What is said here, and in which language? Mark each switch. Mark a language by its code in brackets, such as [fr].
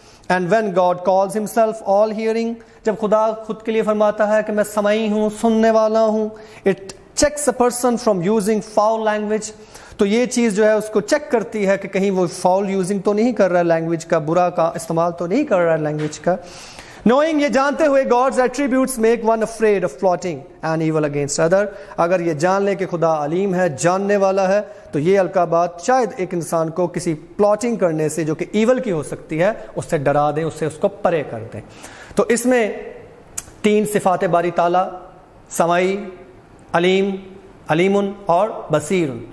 [en] and when God calls himself all hearing, [ur] جب خدا خود کے لیے فرماتا ہے کہ میں سمعی ہوں, سننے والا ہوں, [en] it checks a person from using foul language, [ur] تو یہ چیز جو ہے اس کو چیک کرتی ہے کہ کہیں وہ فاؤل یوزنگ تو نہیں کر رہا ہے لینگویج کا, برا کا استعمال تو نہیں کر رہا ہے لینگویج کا. [en] Knowing, [ur] یہ جانتے ہوئے, [en] God's attributes make one afraid of plotting and evil against other. [ur] اگر یہ جان لے کہ خدا علیم ہے, جاننے والا ہے, تو یہ القابات شاید ایک انسان کو کسی پلاٹنگ کرنے سے جو کہ ایول کی ہو سکتی ہے اس سے ڈرا دیں, اس کو پرے کر دیں. تو اس میں 3 صفات باری تعالیٰ, سمعی, علیم, علیم اور بصیر.